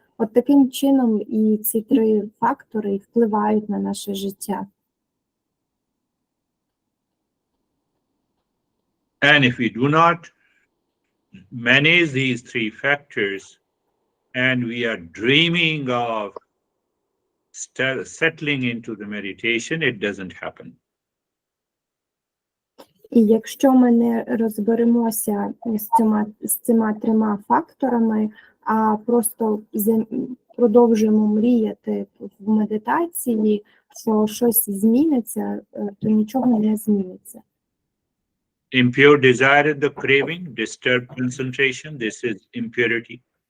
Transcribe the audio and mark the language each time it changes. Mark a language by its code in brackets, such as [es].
[uk] От таким чином і ці три фактори впливають на наше життя. [en] And if we do not manage these three factors, and we are dreaming of settling into the meditation, it doesn't happen. [uk] І якщо ми не розберемося з цими трьома факторами, а просто продовжуємо мріяти в медитації, що щось зміниться, то нічого не зміниться. [en] Impure desire and the craving, disturbed concentration, this is impurity.